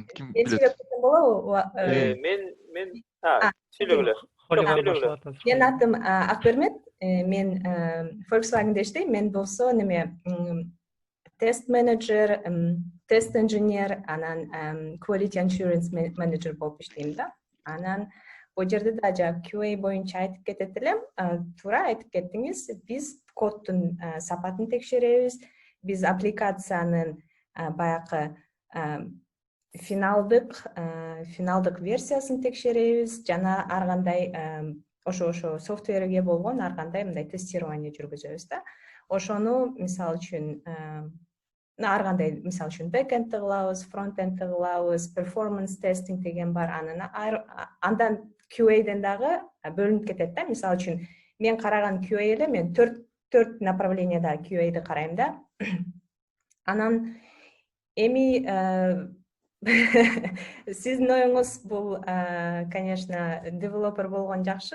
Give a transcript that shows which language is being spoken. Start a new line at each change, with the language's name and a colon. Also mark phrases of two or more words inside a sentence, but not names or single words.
Kyrgyz: Мен билет. болобу? Мен сүйлөгүлө. Менин атым Акбермет. Мен Volkswagen'де иштейм. Мен болсо неме тест менеджер, тест инженер, анан
English: quality assurance manager
Kyrgyz: болуп иштейм да. Анан бул жерде да жана QA боюнча айтып кетет элем. Туура айтып кеттиңиз. Биз коддун сапатын текшеребиз. Биз аппликациянын баягы финалдык версиясын текшеребиз жана ар кандай ошо софтверге болгон ар кандай мындай тестирование жүргүзөбүз да. Ошону мисалы үчүн ар кандай мисалы үчүн бэкэндти кылабыз, фронтэндти кылабыз,
English: performance testing
Kyrgyz: деген бар. Андан QA-ден дагы бөлүнүп кетет да. Мисалы үчүн мен караган QA эле мен 4 направленияда QA-ди карайм да. Анан эми сиздин оюңуз бул, конечно, девелопер болгон жакшы.